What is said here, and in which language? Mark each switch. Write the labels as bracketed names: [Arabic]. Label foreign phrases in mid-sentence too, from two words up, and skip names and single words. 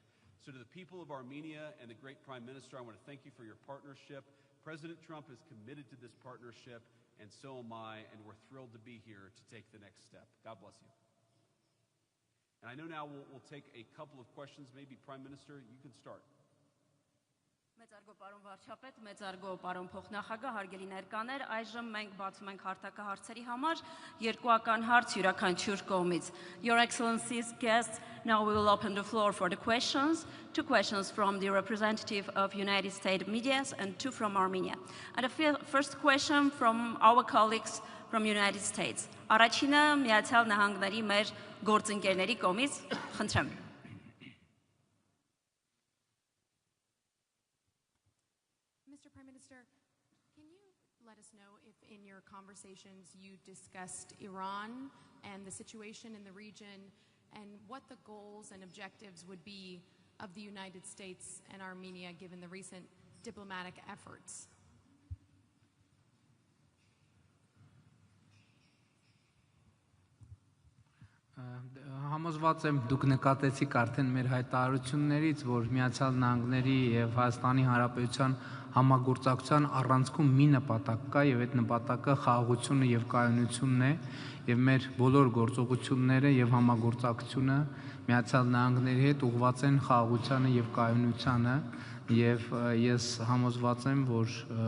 [English] So to the people of Armenia and the great Prime Minister, I want to thank you for your partnership. President Trump is committed to this partnership, and so am I, and we're thrilled to be here to take the next step. God bless you. And I know now we'll take a couple of questions. Maybe Prime Minister, you can start. [Armenian] Մեծարգո պարոն վարչապետ, մեծարգո պարոն փոխնախագահ, հարգելի ներկաներ, այժմ մենք բացում ենք հարթակահարցերի համար երկուական հարց յուրաքանչյուր կողմից. [English] Your Excellency's guests, now we will open the floor for the questions. 2 questions from the representative of United States media and 2 from Armenia. And the first question from our colleagues from United States. [Armenian] Առաջինը Միացյալ Նահանգների մեր գործընկերների կողմից, խնդրեմ. [English] In your conversations you discussed Iran and the situation in the region and what the goals and objectives would be of the United States and Armenia given the recent diplomatic efforts? [Armenian] Համոզված եմ դուք նկատեցիք արդեն մեր հայտարարություններից, որ Միացյալ Նահանգների եւ Հայաստանի Հանրապետության համագործակցության առանցքում մի նպատակ կա եւ այդ նպատակը խաղաղությունը եւ կայունությունն է եւ մեր բոլոր գործողությունները եւ համագործակցությունը Միացյալ Նահանգների հետ ուղղված են խաղաղությանը եւ կայունությանը եւ ես համոզված եմ, որ